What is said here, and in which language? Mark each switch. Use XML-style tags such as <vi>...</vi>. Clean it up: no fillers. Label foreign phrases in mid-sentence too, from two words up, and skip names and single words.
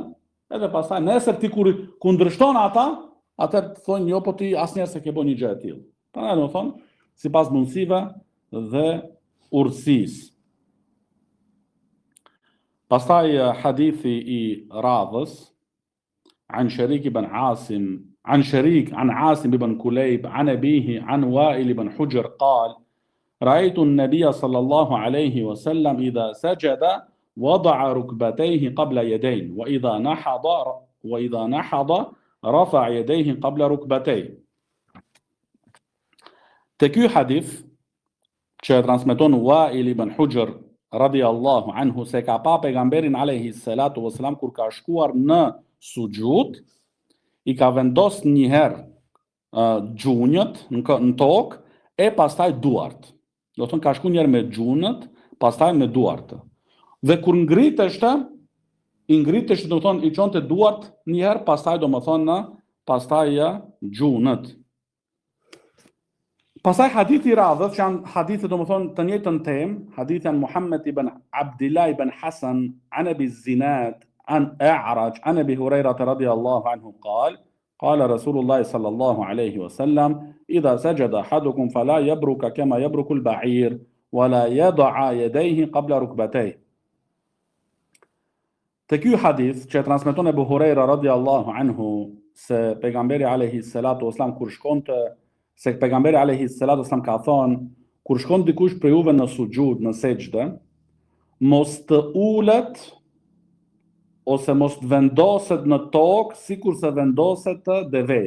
<sq>Edhe pastaj nesër ti kur kundërshton ata, atëherë thonë jo po ti asnjëherë se ke bën një gjë e tillë. Prandaj domethënë sipas mundësive dhe urtësisë. Pastaj hadithi i radhës,</sq> <ar>عن شريك بن عاصم عن عاصم بن كليب عن أبيه عن وائل بن حجر قال رأيت النبي صلى الله عليه وسلم إذا سجد وضع ركبتيه قبل يديه وإذا نحض رفع يديه قبل ركبتيه.</ar> <sq>Te ky hadith që transmeton Wail ibn Hujr</sq> <ar>رضي الله عنه</ar> <sq>se ka pa pejgamberin</sq> <ar>عليه الصلاة والسلام</ar> <sq>kur ka shkuar në sujud, i ka vendos një herë gjunjët në tokë e pastaj duart. Do të thonë ka shkuar një herë me gjunjët, pastaj me duart. Dhe kur ngriteshte, do të thonë i çonte duart një herë, pastaj do të thonë pastaj gjunjët. Pastaj hadithi i radhës, që janë hadithe do të thonë të njëjtën temë, hadithi</sq> <ar>عن محمد بن عبد الله بن حسن عن أبي الزناد عن أعرج عن أبي هريرة رضي الله عنه قال رسول الله صلى الله عليه وسلم إذا سجد أحدكم فلا يبرك كما يبرك البعير ولا يضع يديه قبل ركبتيه.</ar> <sq>Te ky hadith që transmeton Abu Huraira</sq> <ar>رضي الله عنه</ar> <sq>se pejgamberi</sq> <ar>عليه الصلاة والسلام</ar> <sq>kur shkonte, se pejgamberi</sq> <ar>عليه الصلاة والسلام</ar> <sq>ka thonë kur shkon dikush prej juve në sujud, në sejdë, mos të ulet ose mos të vendoset në tokë sikur se vendoset deveja.</sq>